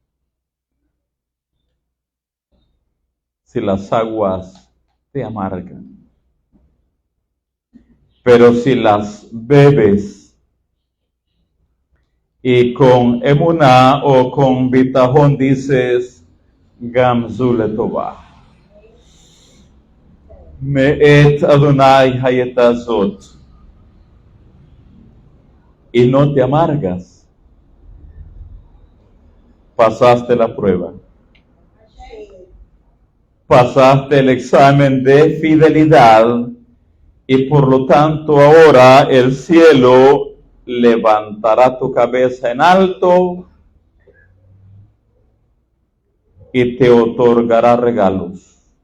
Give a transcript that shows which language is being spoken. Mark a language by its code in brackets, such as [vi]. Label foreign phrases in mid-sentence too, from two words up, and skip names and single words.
[es] Si las aguas te amargan. Pero si las bebes y con emuná o con bitajón dices, [he] גם זו לטובה. מאת אדני היתה זאת. [es] Y no te amargas. Pasaste la prueba. Pasaste el examen de fidelidad. Y por lo tanto ahora el cielo levantará tu cabeza en alto y te otorgará regalos.